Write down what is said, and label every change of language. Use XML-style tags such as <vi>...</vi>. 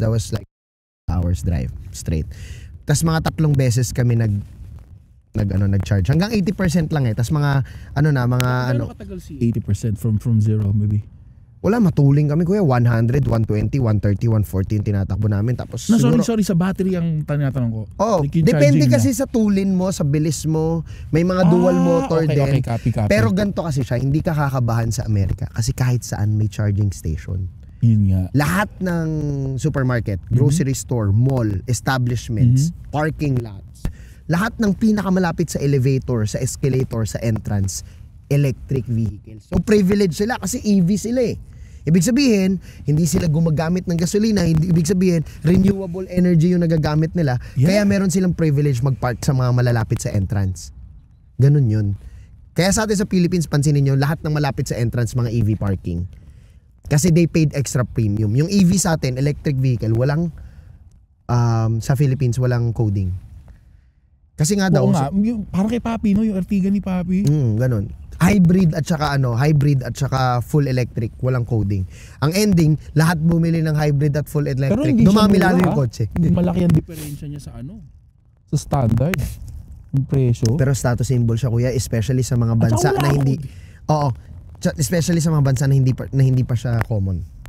<en>That was like hours drive straight.</en> <tl>Tas mga 3 beses kami nag-charge. Hanggang 80% lang eh. Tas mga Ano katagal si 80%</tl> <en>from zero maybe?</en> <tl>Wala, matuling kami kuya. 100, 120, 130, 140 tinatakbo namin. Tapos sorry, sa battery ang tinatanong ko. Depende kasi sa tulin mo, sa bilis mo. May mga dual motor din.</tl> <en>Copy.</en> <tl>Pero ganito kasi siya, hindi ka kakabahan sa Amerika. Kasi kahit saan may charging station. Yun nga. Lahat ng supermarket, grocery store, mall, establishments, parking lots, lahat ng pinakamalapit sa elevator, sa escalator, sa entrance, electric vehicles. So privilege sila kasi EV sila eh. Ibig sabihin, hindi sila gumagamit ng gasolina, ibig sabihin, renewable energy yung nagagamit nila. Kaya meron silang privilege mag-park sa mga malalapit sa entrance. Ganun yun. Kaya sa atin sa Philippines, pansinin nyo, lahat ng malapit sa entrance, mga EV parking.</tl> <en>Kasi they paid extra premium.</en> <tl>Yung EV sa atin, electric vehicle, walang, sa Philippines, walang coding. Kasi nga daw. Parang kay Papi, no? Yung Ertiga ni Papi. Ganun. Hybrid at saka full electric, walang coding. Ang ending, lahat bumili ng hybrid at full electric. Dumami lalo yung kotse. Hindi malaki ang diferensya niya sa sa standard. Yung presyo. Pero status symbol siya kuya, especially sa mga bansa na hindi especially sa mga bansa na hindi pa siya common.</tl>